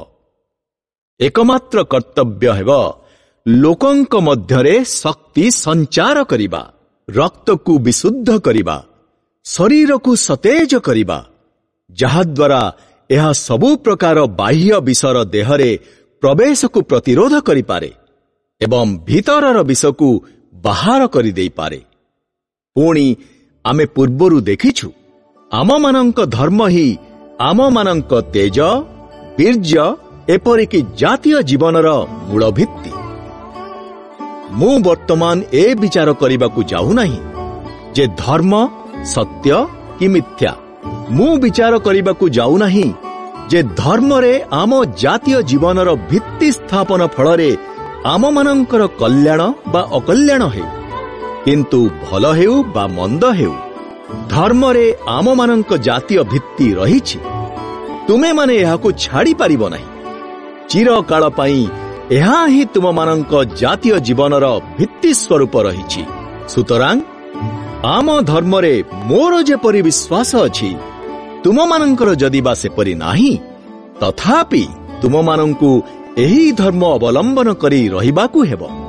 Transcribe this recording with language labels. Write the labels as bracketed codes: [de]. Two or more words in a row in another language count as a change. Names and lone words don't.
[or] ଏକମାତ୍ର କର୍ତ୍ତବ୍ୟ ହେବ ଲୋକଙ୍କ ମଧ୍ୟରେ ଶକ୍ତି ସଞ୍ଚାର କରିବା, ରକ୍ତ କୁ ବିଶୁଦ୍ଧ କରିବା, ଶରୀର କୁ ସତେଜ କରିବା, ଯାହାଦ୍ୱାରା ଏହା ସବୁ ପ୍ରକାର ବାହ୍ୟ ବିଷର ଦେହରେ ପ୍ରବେଶ କୁ ପ୍ରତିରୋଧ କରିପାରେ ଏବଂ ଭିତରର ବିଷ କୁ ବାହାର କରି ଦେଇ ପାରେ। ପୁଣି ଆମେ ପୂର୍ବରୁ ଦେଖିଛୁ ଆମମାନଙ୍କ ଧର୍ମ ହିଁ ଆମମାନଙ୍କ ତେଜ, ବୀର୍ଯ୍ୟ ଏପରିକି ଜାତୀୟ ଜୀବନର ମୂଳ ଭିତ୍ତି। ମୁଁ ବର୍ତ୍ତମାନ ଏ ବିଚାର କରିବାକୁ ଯାଉ ନାହିଁ ଯେ ଧର୍ମ ସତ୍ୟ କି ମିଥ୍ୟା। ମୁଁ ବିଚାର କରିବାକୁ ଯାଉ ନାହିଁ ଯେ ଧର୍ମ ରେ ଆମ ଜାତୀୟ ଜୀବନର ଭିତ୍ତି ସ୍ଥାପନ ଫଳରେ ଆମମାନଙ୍କର କଲ୍ୟାଣ ବା ଅକଲ୍ୟାଣ ହେଉ, କିନ୍ତୁ ଭଲ ହେଉ ବା ମନ୍ଦ ହେଉ ଧର୍ମରେ ଆମମାନଙ୍କ ଜାତୀୟ ଭିତ୍ତି ରହିଛି। ତୁମେମାନେ ଏହାକୁ ଛାଡ଼ି ପାରିବ ନାହିଁ। ଚିରକାଳ ପାଇଁ ଏହା ହିଁ ତୁମମାନଙ୍କ ଜାତୀୟ ଜୀବନର ଭିତ୍ତି ସ୍ୱରୂପ ରହିଛି। ସୁତରାଂ ଆମ ଧର୍ମରେ ମୋର ଯେପରି ବିଶ୍ୱାସ ଅଛି, ତୁମମାନଙ୍କର ଯଦି ବା ସେପରି ନାହିଁ, ତଥାପି ତୁମମାନଙ୍କୁ ଏହି ଧର୍ମ ଅବଲମ୍ବନ କରି ରହିବାକୁ ହେବ।